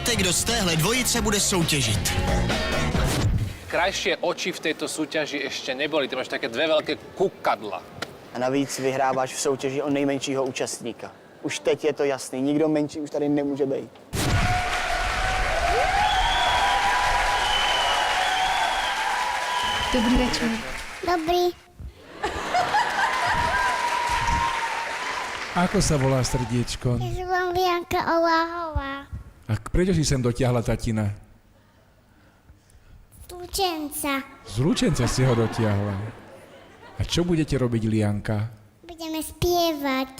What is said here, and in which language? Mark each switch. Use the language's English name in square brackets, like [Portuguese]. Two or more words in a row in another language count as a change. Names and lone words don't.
[Czech] kdo z téhle dvojice bude soutěžit. [Slovak] Krajšie oči v tejto súťaži ešte neboli. Ty máš také dve veľké kukadla. [Czech] A navíc vyhráváš v soutěži o nejmenšího účastníka. Už teď je to jasný, nikdo menší už tady nemůže být. Dobrý večer. Dobrý. [Slovak] Ako sa volá srdiečko? Ja sa volám Lianka Oláhová. A prečo si sem dotiahla tatina? Stúčenca. Z Lučenca si ho dotiahla. A čo budete robiť, Lianka? Budeme spievať.